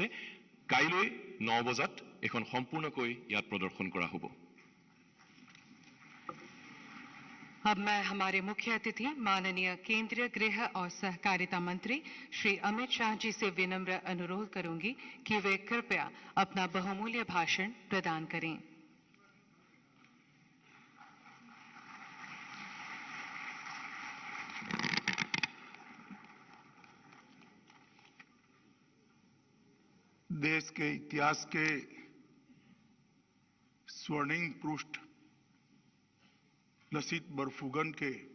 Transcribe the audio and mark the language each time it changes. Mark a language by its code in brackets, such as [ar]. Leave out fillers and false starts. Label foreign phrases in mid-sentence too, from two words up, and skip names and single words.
[as] কাইলৈ 9 বজাত এখন সম্পূৰ্ণকৈ ইয়াত প্ৰদৰ্শন কৰা হ'ব। [hi] अब मैं हमारे मुख्य अतिथि माननीय केंद्रीय गृह और सहकारिता मंत्री श्री अमित शाह जी से विनम्र अनुरोध करूंगी कि वे कृपया अपना बहुमूल्य भाषण प्रदान करें। देश के इतिहास के स्वर्णिम पृष्ठ लसित बरफुकन के